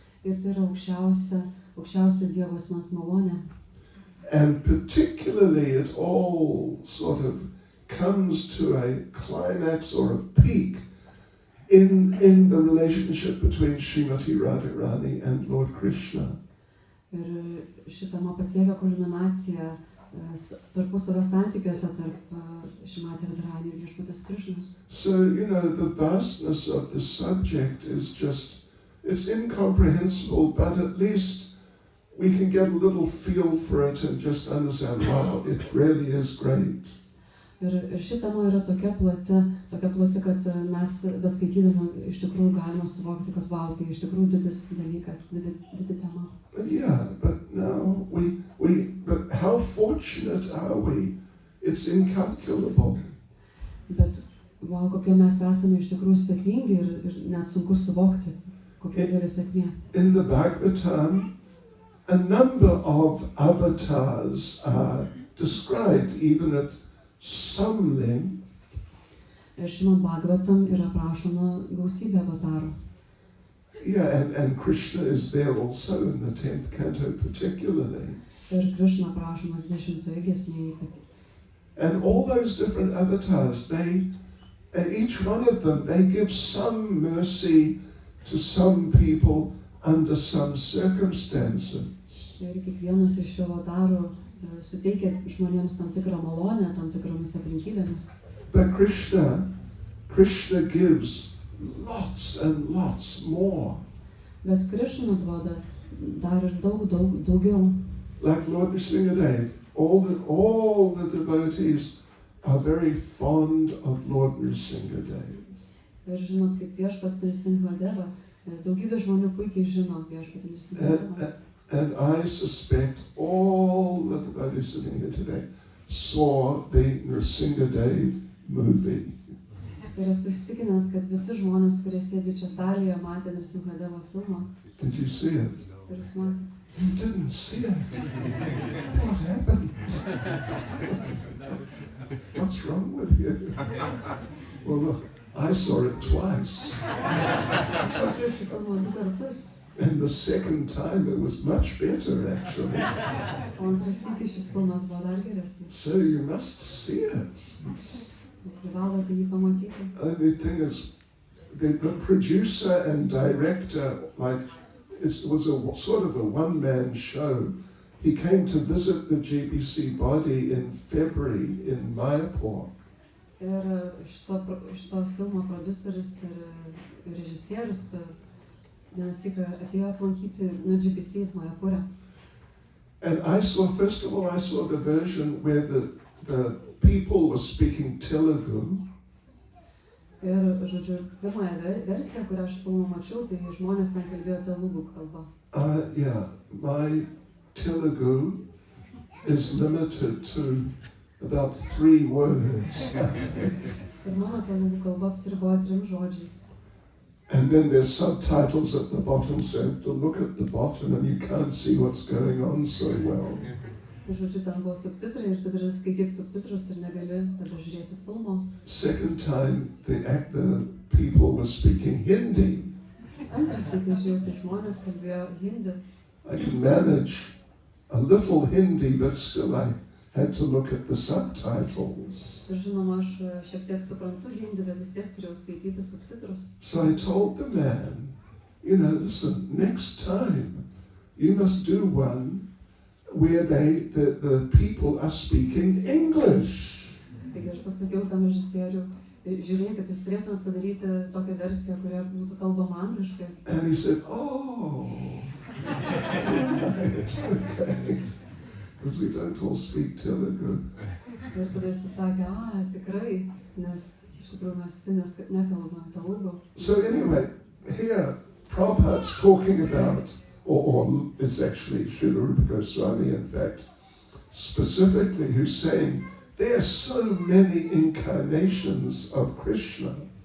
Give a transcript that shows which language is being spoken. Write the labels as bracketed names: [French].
[Lithuanian] Ir tai yra aukščiausia Dievo asmens malonė. [English] And particularly it all sort of comes to a climax or a peak in the relationship between Srimati Radharani and Lord Krishna. [Lithuanian] Ir šitama pasiekia kulminaciją tarpusavio santykiuose tarp Šrimati Radharani ir Viešpaties Krišnos. [English] So, the vastness of the subject is it's incomprehensible, but at least we can get a little feel for it and just understand, wow, it really is great. [Lithuanian] Ir ši tema yra tokia plati, kad mes beskaitydami iš tikrųjų galime suvokti, kad wow, tai iš tikrųjų didis dalykas, didi tema. [English] Yeah, but now but how fortunate are we? It's incalculable. [Lithuanian] Bet wow, kokie mes esame iš tikrųjų sėkmingi ir net sunku suvokti, kokia didelė sėkmė. [English] In the Bhagavatam, a number of avatars are described, even at some length. [Lithuanian] Ir Šrimad Bhagavatam yra aprašoma gausybė avatarų. [English] Yeah, and Krishna is there also in the 10th canto particularly. [Lithuanian] Ir Krishna aprašomas 10 giesmėje. [English] And all those different avatars, each one of them, they give some mercy to some people under some circumstances. [Lithuanian] Ir kiekvienas iš šio avatarų suteikia žmonėms tam tikrą malonę, tam tikromis aplinkybėmis. [English] But Krishna gives lots and lots more. [Lithuanian] Bet Krishna duoda dar ir daugiau. [English] Like Lord Nrsingadev, all the devotees are very fond of Lord Nrsingadev. [Lithuanian] Ir žinot, kaip viešpats Nrsingadeva, daugybė žmonių puikiai žino viešpatį Nrsingadevą. [English] And I suspect all the devotees sitting here today saw the Nrsingadev movie. [Lithuanian] Ir esu įsitikinęs, kad visi žmonės, kurie sėdi čia salėje, matė Nrsingadevo filmą. [English] Did you see it? [Lithuanian] Ir jūs matėte. [English] You didn't see it. What happened? What's wrong with you? Well, look, I saw it twice. [Lithuanian] Aš filmą 2 kartus. [English] And the second time it was much better, actually. [Lithuanian] O antras sykis šis filmas buvo dar geresnis. [English] So you must see it. [Lithuanian] Privalote jį pamatyti. [English] The thing is, the producer and director, like, it was a sort of a one-man show. He came to visit the GBC body in February in Mayapur. [Lithuanian] Ir šito filmo produceris ir režisierius vienas syk atėjo aplankyti GBC Mayapure. [English] And I saw the version where the people were speaking Telugu. [Lithuanian] Ir, žodžiu, pirmąją versiją, kurią aš filmą mačiau, tai žmonės ten kalbėjo telugų kalbą. [English] Yeah, my Telugu is limited to about 3 words. [Lithuanian] Ir mano telugų kalba apsiriboja 3 žodžiais. [English] And then there's subtitles at the bottom, so you have to look at the bottom and you can't see what's going on so well. [Lithuanian] Žodžiu, ten buvo subtitrai ir tu turi skaityti subtitrus ir negali tada žiūrėti filmo. [English] Second time, the people were speaking Hindi. [Lithuanian] Antras sykis žiūrėjau, tai žmonės kalbėjo hindi. [English] I can manage a little Hindi, but still I had to look at the subtitles. [Lithuanian] Ir žinoma, aš šiek tiek suprantu hindi, bet vis tiek turėjau skaityti subtitrus. [English] So I told the man, listen, next time you must do one where the people are speaking English. [Lithuanian] Taigi aš pasakiau tam režisieriui, žiūrėkit, jūs turėtumėt padaryti tokią versiją, kurioje būtų kalbama angliškai. [English] And he said, oh, right, okay, because we don't all speak Telugu. [Lithuanian] Ir tada jis sakė, tikrai, nes iš tikrųjų mes visi nekalbame telugų. [English] So anyway, here Prabhupada's talking about, or it's actually Srila Rupa Goswami, in fact, specifically, who's saying there are so many incarnations of Krishna.